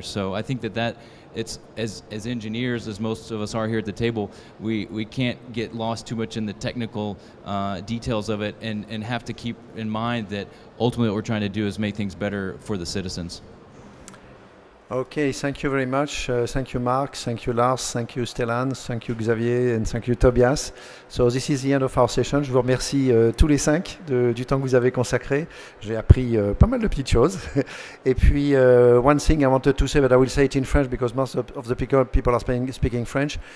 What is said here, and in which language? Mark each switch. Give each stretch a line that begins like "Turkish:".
English: So I think that it's as engineers, as most of us are here at the table, we can't get lost too much in the technical details of it and have to keep in mind that ultimately what we're trying to do is make things better for the citizens. Okay, thank you very much. Thank you, Marc. Thank you, Lars. Thank you, Stellan. Thank you, Xavier. And thank you, Tobias. So this is the end of our session.
French: Je vous remercie tous les 5 du temps que vous avez consacré. J'ai appris pas mal de petites choses. Et puis,
English: one thing I wanted to say, but I will say it in French because most of the people are speaking French.